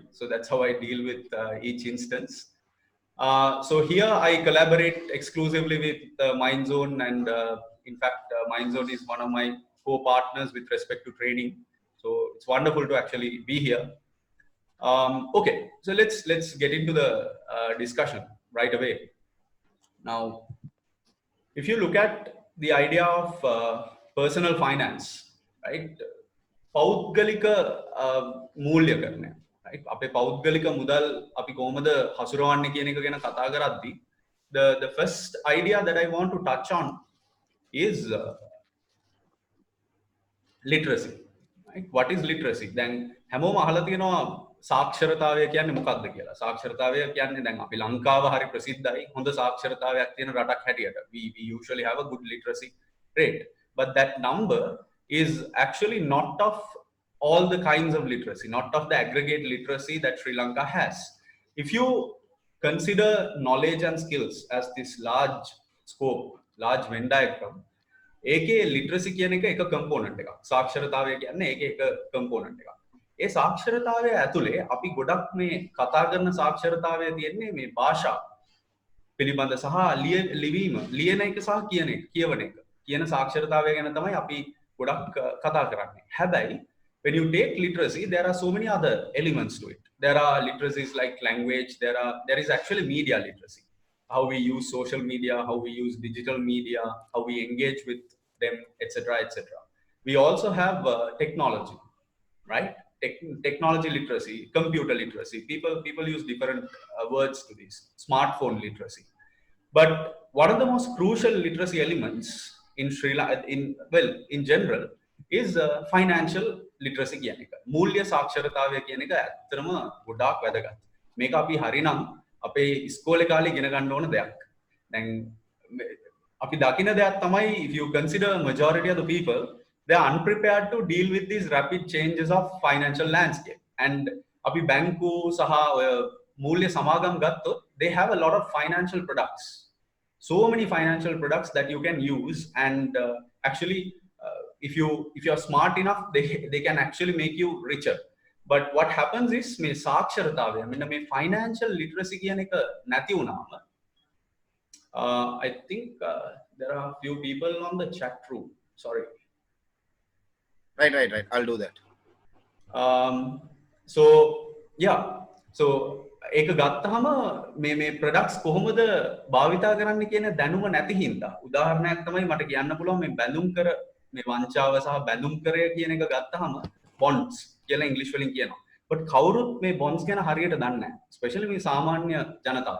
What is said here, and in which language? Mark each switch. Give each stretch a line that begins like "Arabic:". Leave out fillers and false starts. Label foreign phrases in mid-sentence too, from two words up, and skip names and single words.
English: So, that's how I deal with each instance. So here I collaborate exclusively with MindZone, and in fact, MindZone is one of my co-partners with respect to training. So it's wonderful to actually be here. Okay, so let's get into the discussion right away. Now, if you look at the idea of personal finance, right?
Sinhala: පෞද්ගලික මූල්‍ය කරණය, right? අපේ පෞද්ගලික මුදල් අපි කොහොමද හසුරවන්නේ කියන එක ගැන කතා කරද්දී
English: the first idea that I want to touch on is literacy, right? What is literacy?
Sinhala: දැන් හැමෝම අහලා තියෙනවා සාක්ෂරතාවය කියන්නේ මොකක්ද කියලා. සාක්ෂරතාවය කියන්නේ දැන් අපි ලංකාව හරි ප්‍රසිද්ධයි හොඳ සාක්ෂරතාවයක් තියෙන රටක් හැටියට.
English: We usually have a good literacy rate, but that number is actually not of all the kinds of literacy, not of the aggregate literacy that Sri Lanka has. If you consider knowledge and skills as this large scope, large Venn diagram,
Sinhala: ඒකේ ලිටරසි කියන එක එක කම්පෝනන්ට් එකක්. සාක්ෂරතාවය කියන්නේ ඒකේ එක කම්පෝනන්ට් එකක්. ඒ සාක්ෂරතාවය ඇතුලේ අපි ගොඩක් මේ කතා කරන සාක්ෂරතාවය තියෙන්නේ මේ භාෂා පිළිබඳ සහ ලිවීම, ලියන එක සහ කියන එක, කියවන එක. කියන සාක්ෂරතාවය ගැන තමයි අපි ගොඩක් කතා කරන්නේ.
English: හැබැයි when you take literacy, there are so many other elements to it. There are literacies like language, there is actually media literacy. How we use social media, how we use digital media, how we engage with them, etc., etc. We also have technology, right? Technology literacy, computer literacy. People use different words to this. Smartphone literacy. But one of the most crucial literacy elements in Sri Lanka, in general, is financial literacy
Sinhala: කියන එක. මූල්‍ය සාක්ෂරතාවය කියන එක ඇත්තටම ගොඩාක් වැදගත්. මේක අපි හරිනම් අපේ ඉස්කෝලේ කාලේ ඉගෙන ගන්න ඕන දෙයක්. දැන් අපි දකින දෙයක් තමයි,
English: if you consider majority of the people, they are unprepared to deal with these rapid changes of financial landscape.
Sinhala: And අපි බැංකු සහ මූල්‍ය සමාගම් ගත්තොත්,
English: they have a lot of financial products. So many financial products that you can use, and actually if you are smart enough, they can actually make you richer. But what happens is
Sinhala: මේ සාක්ෂරතාවය, මෙන්න මේ
English: financial literacy
Sinhala: කියන එක නැති වුණාම,
English: I think there are a few people on the chat room. Sorry. Right. I'll do that. So yeah, so
Sinhala: ඒක ගත්තහම මේ products කොහොමද භාවිතා කරන්න කියන දැනුම නැති හින්දා, උදාහරණයක් තමයි මට කියන්න පුළුවන් මේ බැඳුම් කර මේ වංචාව සහ බැඳුම් කරය කියන එක ගත්තහම bonds කියලා ඉංග්‍රීසි වලින් කියනවා. but කවුරුත් මේ bonds ගැන හරියට දන්නේ නැහැ. especially මේ සාමාන්‍ය ජනතාව.